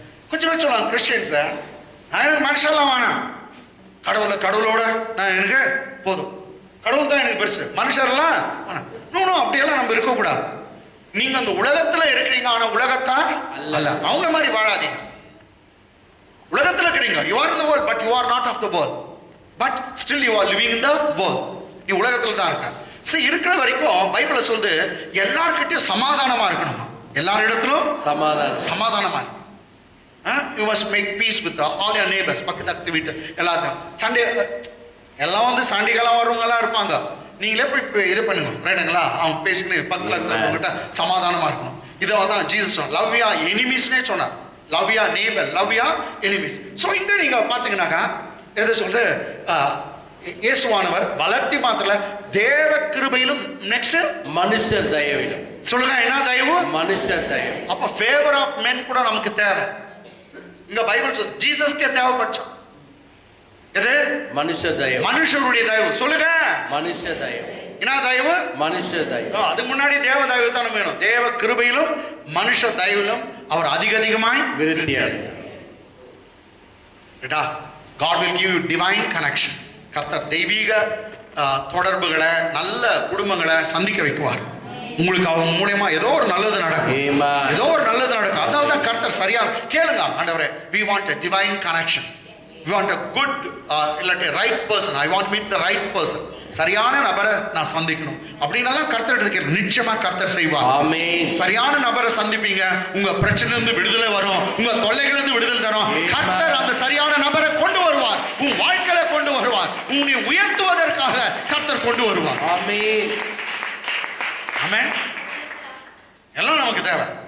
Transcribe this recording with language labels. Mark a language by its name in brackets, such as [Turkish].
[Tamil] கொஞ்சம் பேர் சொல்லலாம், கிறிஸ்டியன்ஸ் எனக்கு மனுஷெல்லாம் வேணாம், கடவுளோட நான் எனக்கு போதும், கடவுள் தான் எனக்கு பெருசு, மனுஷரெல்லாம் வேணாம். அப்படியெல்லாம் நம்ம இருக்கக்கூடாது. நீங்க அந்த உலகத்துல இருக்கிறீங்க, ஆனா உலகத்தான் அல்ல. அவங்க மாதிரி வாழாதீங்க. உலகத்துல இருக்கிறீங்க, [English] you are in the world but you are not of the world, but still you are living in the world. [Tamil] நீ உலகத்துல தான் இருக்க. சரி, இருக்கிற வரைக்கும் பைபிள்ல சொல்லுது எல்லார்கிட்டயும் சமாதானமா இருக்கணும். எல்லாரிடத்திலும் சமாதானமா இருக்கணும். [English] You must make peace with all your neighbors. [Tamil] பக்கத்து வீட்டு எல்லாத்தையும் சண்டை எல்லாம் வந்து சண்டைகளாம் வருவங்க எல்லாம் இருப்பாங்க. நீங்களே போய் இது பண்ணுங்க, ரைட்டுங்களா? அவங்க பேசிக்கணும், பக்கத்தில் இருக்கிறவங்ககிட்ட சமாதானமா இருக்கணும். இதை தான் ஜீசஸ் சொன்னார். [English] love ya எனிமீஸ்னே [Tamil] சொன்னார். [English] Love ya neighbour, love ya enemies. [Tamil] ஸோ இங்க நீங்க பாத்தீங்கன்னாக்கா எது சொல்றது, இயேசுவானவர் வளர்த்தி மாத்திர தேவ கிருபையிலும் நெக்ஸ்ட் மனுஷ தயவிலும். சொல்லுங்க, என்ன தயவு? மனுஷ தயவு. அப்ப [English] favour of men [Tamil] கூட நமக்கு தேவை. இங்க பைபிள் சொல்லுது ஜீசஸ்க்கே தேவைப்பட்டோம். எது? மனுஷ தயவு. மனுஷருடைய தயவு. சொல்லுங்க, மனுஷ தயவு. என்ன தயவு? மனுஷ தயவு. அதுக்கு முன்னாடி தேவ தயவு தான் வேணும். தேவ கிருபையிலும் மனுஷ தயவிலும் அவர் அதிகமாய் விருத்தி அடைந்தார். [English] God will give you divine connection. [Tamil] கர்த்தர் தெய்வீக தொடர்புகளை, நல்ல குடும்பங்களை சந்திக்க வைக்குவார். உங்களுக்கு அவங்க மூலமா ஏதோ ஒரு நல்லது நடக்கும். அதனால தான் கர்த்தர் சரியா கேளுங்க, ஆண்டவரே, [English] we want a divine connection. We want a good [Tamil] இல்ல [English] right person. I want to meet the right person. [Tamil] சரியான நபரை நான் சந்திக்கணும் அப்படின்னாலும் கர்த்தர் எடுத்துக்க நிச்சயமா கர்த்தர் செய்வார். ஆமென். சரியான நபரை சந்திப்பீங்க, உங்க பிரச்சனையில இருந்து விடுதலை வரும், உங்க தொல்லைகளில இருந்து விடுதலை தரும். கர்த்தர் அந்த சரியான நபரை கொண்டு வருவார், உன் வாழ்க்கையில கொண்டு வருவார், உன்னை உயர்த்துவதற்காக கர்த்தர் கொண்டு வருவார். ஆமென். ஆமென். எல்லாம் நமக்கு தேவை.